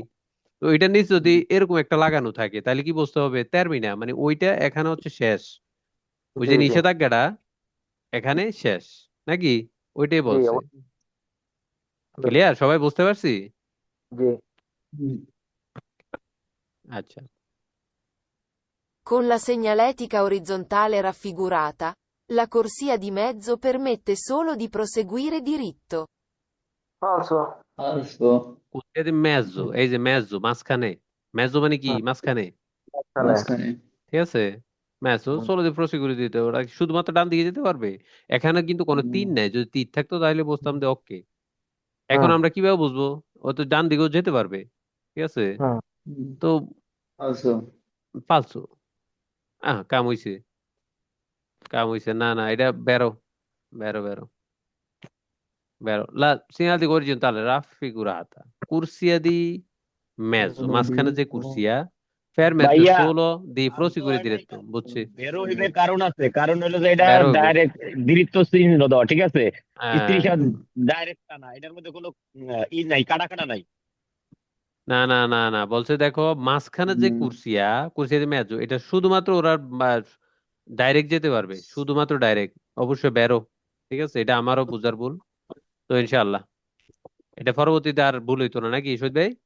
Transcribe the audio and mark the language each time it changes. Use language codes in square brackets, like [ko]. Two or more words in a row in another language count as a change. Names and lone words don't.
[bn] তো ওইটার নিচে যদি এরকম একটা লাগানো থাকে তাহলে কি বুঝতে হবে? টার্মিনা মানে ওইটা এখানে হচ্ছে শেষ, ওই জি যে জি নিষেধাজ্ঞাটা এখানে শেষ নাকি? ওইটাই জি বলছে। ক্লিয়ার? সবাই বুঝতে পারছি? জি। আচ্ছা, [it] Con la segnaletica orizzontale raffigurata, la corsia di mezzo permette solo di proseguire diritto. [bn] ফালসো। ফালসো। মেজো, এই যে মেজো মাঝখানে, মেজো মানে কি? মাঝখানে, মাঝখানে। মাঝখানে। ঠিক আছে। [it] mezzo solo di proseguire diritto, [bn] ওরা কি শুধুমাত্র ডান দিকে যেতে পারবে? এখানে কিন্তু কোনো তীর নাই, যদি তীর থাকতো তাহলে বুঝতাম যে ওকে। এখন হুম আমরা কিভাবে বুঝবো? ও তো ডান দিকেও যেতে পারবে, ঠিক আছে। হুম। তো ফালসো। ফালসু, কাম হইছে, কাম হইছে, না না এটা বেরো, বেরো বেরো বেরো। [it] লা segnale orizzontale raffigurata, corsia di mezzo, [bn] মাঝখানে যে কুরসিয়া fermezzo ভাইয়া [it] solo di [bn] আমি তো [it] prosecutore [bn] এটা diretto বুঝছি বেরো হইবে কারণ আছে, কারণ হলো যে এটা বের হইব ডাইরেক্ট দ্বিতীয় চিহ্ন দেওয়া, ঠিক আছে? স্ত্রী হ্যাঁ ডাইরেক্ট না, এটার মধ্যে কোনো ই নাই, কাটা কাটা নাই। না না না না বলছে দেখো মাঝখানে যে কুরসিয়া মেজো এটা শুধুমাত্র ওরা ডাইরেক্ট যেতে পারবে শুধুমাত্র ডাইরেক্ট অবশ্যই বেরো ঠিক আছে এটা আমারও বুঝার ভুল তো ইনশাআল্লাহ এটা পরবর্তীতে আর ভুল হইতো না নাকি শহীদ ভাই